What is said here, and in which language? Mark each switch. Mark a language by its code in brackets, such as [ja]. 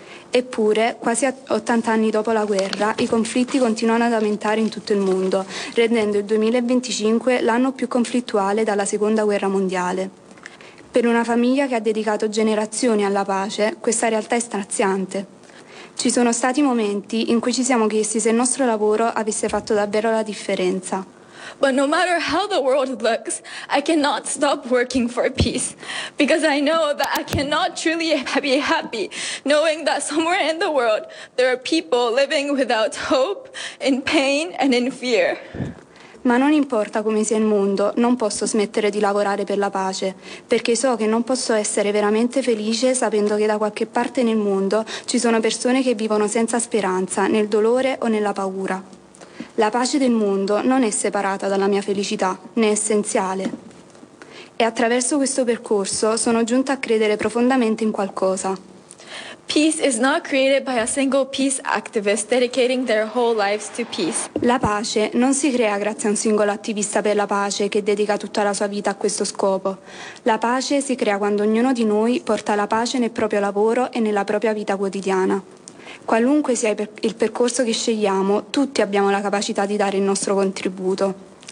[it] Eppure, quasi 80 anni dopo la guerra, i conflitti continuano ad aumentare in tutto il mondo, rendendo il 2025 l'anno più conflittuale dalla Seconda Guerra Mondiale. Per una famiglia che ha dedicato generazioni alla pace, questa realtà è straziante. Ci sono stati momenti in cui ci siamo chiesti se il nostro lavoro avesse fatto davvero la differenza. [en] But no matter how the world looks, I cannot stop working for peace, because I know that I cannot truly be happy knowing that somewhere in the world there are people living without hope, in pain and in fear. [it] Ma non importa come sia il mondo, non posso smettere di lavorare per la pace, perché so che non posso essere veramente felice sapendo che da qualche parte nel mondo ci sono persone che vivono senza speranza, nel dolore o nella paura. La pace del mondo non è separata dalla mia felicità, né è essenziale. E attraverso questo percorso sono giunta a credere profondamente in qualcosa. [en] Peace is not created by a single peace activist dedicating their whole lives to peace. [it] La pace non si crea grazie a un singolo attivista per la pace che dedica tutta la sua vita a questo scopo. La pace si crea quando ognuno di noi porta la pace nel proprio lavoro e nella propria vita quotidiana. Qualunque sia il percorso che scegliamo, tutti abbiamo la capacità di dare il nostro contributo.